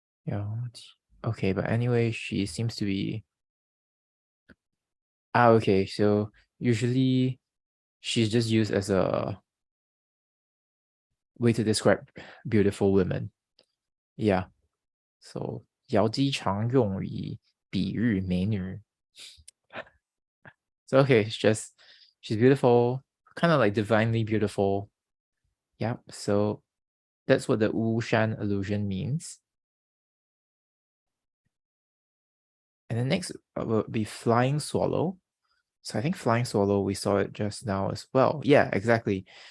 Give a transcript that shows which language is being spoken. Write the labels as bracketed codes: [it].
[en] Yeah. Okay, but anyway, she seems to be. Okay. So usually she's just used as a way to describe beautiful women. Yeah. [zh] So 瑶姬常用以比喻美女. [en] So okay, it's just she's beautiful, kind of like divinely beautiful. Yeah. So that's what the Wu Shan illusion means. And the next will be flying swallow. So I think flying swallow, we saw it just now as well. Yeah, exactly.